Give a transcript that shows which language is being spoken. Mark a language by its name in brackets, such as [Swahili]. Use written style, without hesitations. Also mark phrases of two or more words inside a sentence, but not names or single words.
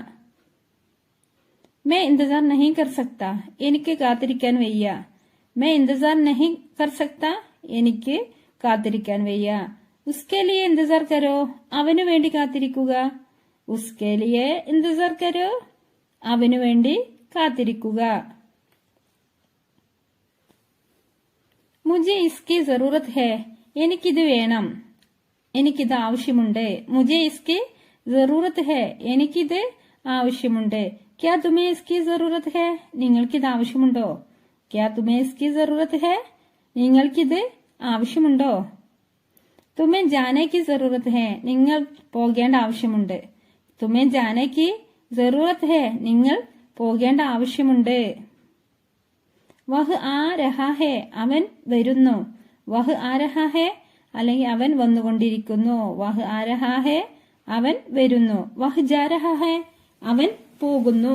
[Hindi] मैं इंतज़ार नहीं कर सकता, [Malayalam] എനിക്ക് കാത്തിരിക്കാൻ വയ്യ. [Hindi] मैं इंतज़ार नहीं कर सकता, [Malayalam] എനിക്ക് കാത്തിരിക്കാൻ വയ്യ. [Hindi] उसके लिए इंतज़ार करो, [Malayalam] അവനു വേണ്ടി കാത്തിരിക്കുക. [Hindi] उसके लिए इंतज़ार करो, [Malayalam] അവനു വേണ്ടി കാത്തിരിക്കുക. [Hindi] मुझे इसकी जरूरत है, [Malayalam] എനിക്കിത് വേണം. എനിക്കിത് ആവശ്യമുണ്ട്. [Hindi] मुझे इसकी जरूरत है, [Malayalam] എനിക്കിത് ആവശ്യമുണ്ട്. [Hindi] क्या तुम्हें इसकी जरूरत है, [Malayalam] നിങ്ങൾക്കിത് ആവശ്യമുണ്ടോ? [Hindi] क्या तुम्हें इसकी जरूरत है, [Malayalam] നിങ്ങൾക്കിത് ആവശ്യമുണ്ടോ? [Hindi] तुम्हें जाने की जरूरत है, [Malayalam] നിങ്ങൾ പോകേണ്ട ആവശ്യമുണ്ട്. [Hindi] तुम्हें जाने की जरूरत है, [Malayalam] നിങ്ങൾ പോകേണ്ട ആവശ്യമുണ്ട്. [Hindi] वह आ रहा है, [Malayalam] അവൻ വരുന്നു. [Hindi] वह आ रहा है, [Malayalam] അല്ലെങ്കിൽ അവൻ വന്നുകൊണ്ടിരിക്കുന്നു. [Hindi] वह आ रहा है, [Malayalam] അവൻ വരുന്നു. [Hindi] वह जा रहा है, [Malayalam] അവൻ പോകുന്നു.